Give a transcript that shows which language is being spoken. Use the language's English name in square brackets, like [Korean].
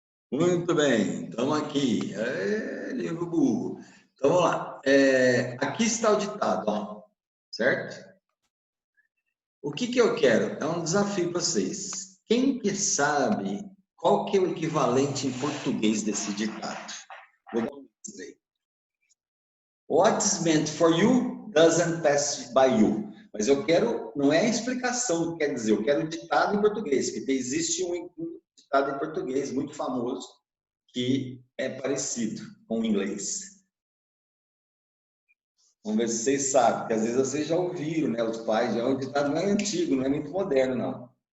[Portuguese] Muito bem, estamos aqui. Livro burro. Então, vamos lá. Aqui está o ditado, ó, certo? O que eu quero? É um desafio para vocês. Quem que sabe qual que é o equivalente em português desse ditado? Vou dizer. [English] What's meant for you doesn't pass by you. [Portuguese] Mas eu quero, não é a explicação do que quer dizer, eu quero o ditado em português, que existe um ditado em português muito famoso que é parecido com o inglês. Vamos ver se vocês sabem, porque às vezes vocês já ouviram, né? Os pais, já é um ditado não é antigo, não é muito moderno, não.